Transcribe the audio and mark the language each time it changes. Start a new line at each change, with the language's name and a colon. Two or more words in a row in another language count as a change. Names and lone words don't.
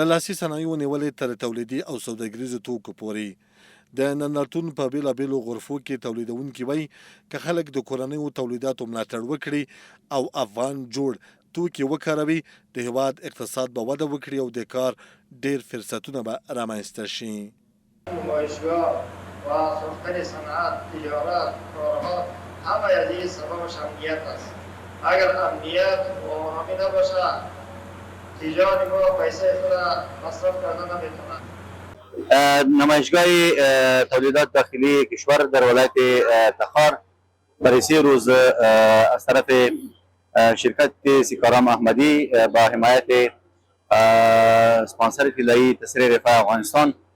Pashto: له لاسي صنایعو نیولې تر تولیدي او سوداګریزو توکو پورې د نندارتون په بېلابېلو غرفو کې تولیدونکي وایي که خلک د کورنیو تولیداتو ملاتړ وکړي او افغان جوړ توکي وکاروي، د هیواد اقتصاد به وده وکړي او د کار ډېر فرصتونه به رامنځته شي.
Persian: نمایشگاه و ساختن صنعت، تجارت، کارها همه از این سببش امنیت است. اگر امنیت و آرامی نباشه تجار ما پیسه خود مصرف کردن نمیتونه. نمایشگاه تولیدات داخلی کشور در ولایت تخار برای 3 روز از طرف شرکت سیکارام احمدی با حمایت سپانسر طلایی تسریع رفاه افغانستان